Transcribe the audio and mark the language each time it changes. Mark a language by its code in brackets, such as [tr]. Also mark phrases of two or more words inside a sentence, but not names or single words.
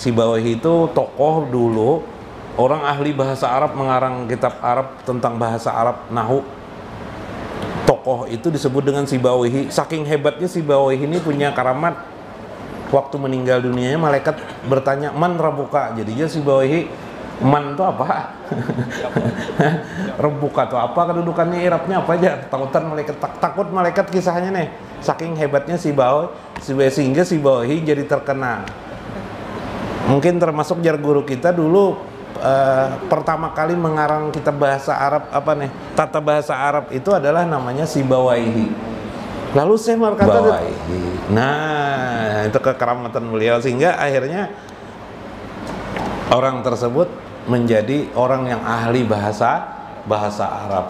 [id] Sibawahi itu tokoh dulu, orang ahli bahasa Arab, mengarang kitab Arab tentang bahasa Arab, Nahu. Tokoh itu disebut dengan Sibawahi. Saking hebatnya Sibawahi ini punya karamat. Waktu meninggal dunianya malaikat bertanya, [ar] "من ربك?" [id] Jadinya Sibawahi, man itu apa? Rebuka itu apa? Kedudukannya Irabnya apa aja? Takutan malaikat, takut malaikat kisahnya nih. Saking hebatnya Sibawahi, sehingga Sibawahi jadi terkenal. Mungkin termasuk jar guru kita dulu pertama kali mengarang kitab bahasa Arab tata bahasa Arab itu adalah namanya Sibawahi. Lalu saya berkata, nah itu kekeramatan beliau, sehingga akhirnya orang tersebut menjadi orang yang ahli bahasa Arab.